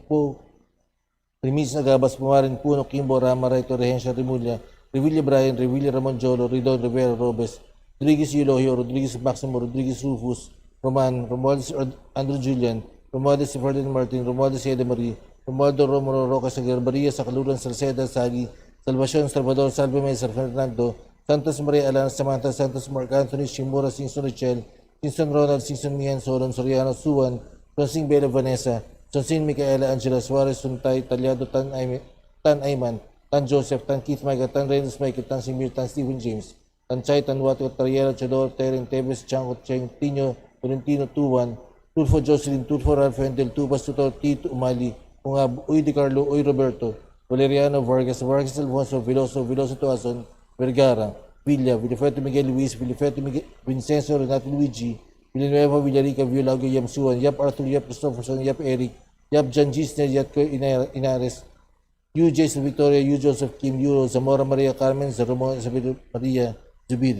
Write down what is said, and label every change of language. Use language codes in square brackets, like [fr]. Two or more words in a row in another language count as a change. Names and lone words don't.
[tl] Primis Nagabas, Pumarin, Puno, Kimbo, Rama, Raito, Rehencia, Rimulya, Revilla Brian, Revilla Ramon Jolo, Ridon, Rivera, Robes, Rodriguez Eulogio, Rodriguez Maximo, Rodriguez Rufus, Roman, Romualdez Andrew Julian, Romualdez Ferdinand Martin, Romualdez Ede Marie, Romualdo Romero Roca Sagarbaria, Sakaluran Salceda, Sagi, Salvacion, Salvador, Salve Mesa, Fernando, Santos Maria Alana, Samantha, Santos Mark Anthony, Shimura, Simpson Richel, Simpson Ronald, Simpson Mian, Solon, Soriano, Suwan, Francine Bella Vanessa, Sonsin Micaela, Angela Suarez, Suntay, Talyado, Tan Ayman, Tan Joseph, Tan Keith Michael, Tan Reynolds Michael, Tan Simir, Tan Stephen James, Tan Chay, Tan Wato, Tariela, Chodor, Teren, Tevez, Chango, Cheng, Tino, Valentino, Tuwan, Tulfo Jocelyn, Tulfo Ralph Hendel, Tubas, Tutor, Tito, Umali, Ungab, Uy Di Carlo, Uy Roberto, Valeriano, Vargas, Vargas Alfonso, Veloso Tuason, Vergara, Villa, Villafeto Miguel Luis, Villafeto Miguel, Vincenzo, Renato Luigi, Villanueva, Villarica, Villago, Yam Suan, Yap Arthur, Yap Christopherson, Yap Eric, Yap Jan Gisner, Yap Inares, UJ Victoria, U Joseph Kim, Euro, Zamora Maria Carmen, Ramon Isabel Maria Zubiri.